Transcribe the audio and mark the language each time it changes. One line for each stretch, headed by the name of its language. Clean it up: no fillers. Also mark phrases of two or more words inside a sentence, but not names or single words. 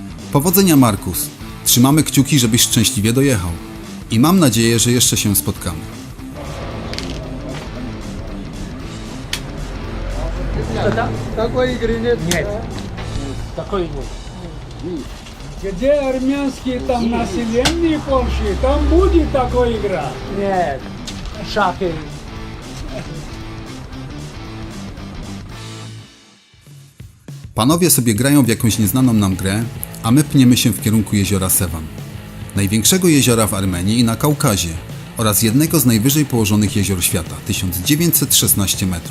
Polish: Powodzenia, Markus. Trzymamy kciuki, żebyś szczęśliwie dojechał. I mam nadzieję, że jeszcze się spotkamy.
Russian: Такой игры нет. Нет. Такой нет. Где армянские там население Польши, там будет такая игра. Нет. Шахи.
Polish: Panowie sobie grają w jakąś nieznaną nam grę, a my pniemy się w kierunku jeziora Sevan. Największego jeziora w Armenii i na Kaukazie oraz jednego z najwyżej położonych jezior świata, 1916 metrów.